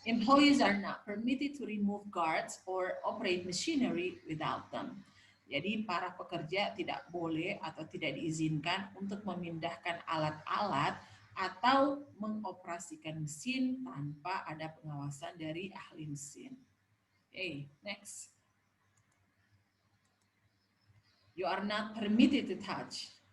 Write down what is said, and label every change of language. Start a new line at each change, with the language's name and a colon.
English: Employees are not permitted to remove guards or operate machinery without them.
Indonesian: Jadi para pekerja tidak boleh atau tidak diizinkan untuk memindahkan alat-alat atau mengoperasikan mesin tanpa ada pengawasan dari ahli mesin.
English: Okay, next. You are not permitted to touch.